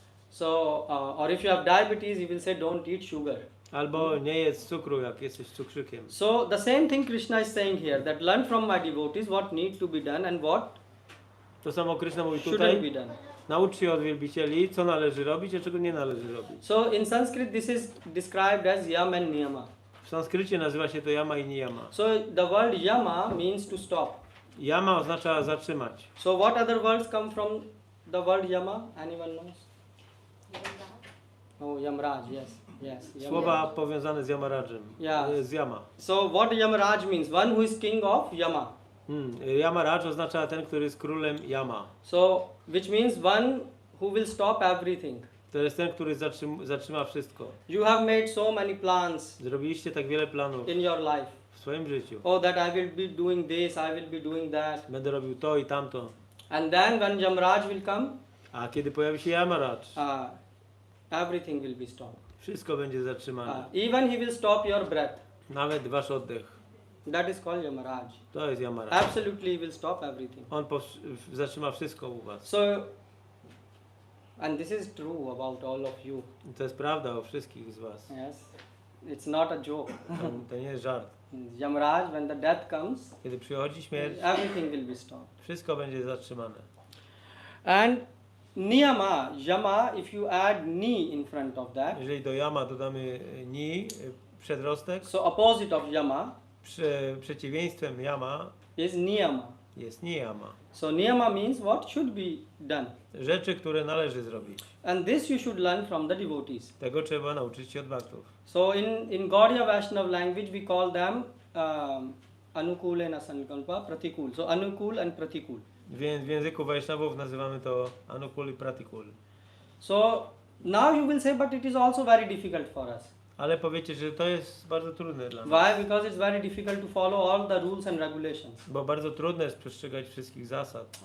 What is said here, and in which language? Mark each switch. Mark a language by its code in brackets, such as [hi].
[en] So, or if you have diabetes, he will say don't eat sugar. [pl] Albo nie jedz cukru, jak jesteś cukrzykiem. [en] So the same thing Krishna is saying here, that learn from my devotees what need to be done and what [pl] To samo Krishna mówi [en] shouldn't [pl] tutaj. [en] be done. [pl] Naucz się od wielbicieli, co należy robić, a czego nie należy robić. [en] So in Sanskrit this is described as yam and niyama. [pl] W sanskrycie nazywa się to yama i niyama. [en] So the word yama means to stop. [pl] Yama oznacza zatrzymać. [en] So what other words come from the word yama? Anyone knows? Oh, Yamraj, yes. Yes. [pl] Słowa powiązane z Yamarajem. [en] Yeah. [pl] Z Yama. [en] So what Yamaraj means? One who is king of Yama. [pl] Yamaraj oznacza ten, który jest królem Yama. [en] So which means one who will stop everything. [pl] To jest ten, który zatrzyma wszystko. [en] You have made so many plans [pl] Zrobiliście tak wiele planów [en] in your life. [pl] w swoim życiu. [en] Oh, that I will be doing this, I will be doing that. [pl] Będę robił to i tamto. [en] And then when Yamraj will come, [pl] A kiedy pojawi się Yamaraj, [en] everything will be stopped. [pl] wszystko będzie zatrzymane. [en] Even he will stop your breath. [pl] Nawet wasz oddech. [en] That is called Yamaraj. [pl] To jest Yamaraj. [en] Absolutely, he will stop everything. [pl] On zatrzyma wszystko u was. [en] So, and this is true about all of you. [pl] I to jest prawda o wszystkich z was. [en] Yes, it's not a joke. [pl] To nie jest żart. [en] Yamraj, when the death comes, [pl] Kiedy przychodzi śmierć, [en] everything will be stopped. [pl] wszystko będzie zatrzymane. [en] And niyama, yama, if you add ni in front of that, [pl] Jeżeli do yama dodamy ni, przedrostek, [en] so opposite of yama [pl] przeciwieństwem yama [en] is niyama. [pl] jest niyama. [en] So niyama means what should be done. [pl] Rzeczy, które należy zrobić. [en] And this you should learn from the devotees. [pl] Tego trzeba nauczyć się od bhaktów. [en] So in Gaudiya Vaishnava language we call them anukula sankalpa pratikul. So anukul and pratikul. [pl] Więc w języku Vaishnavów nazywamy to anukul i pratikul. [en] So now you will say, but it is also very difficult for us. [pl] Ale powiecie, że to jest bardzo trudne dla nas. [en] Why? Because it's very difficult to follow all the rules and regulations. [pl] Bo bardzo trudne jest przestrzegać wszystkich zasad.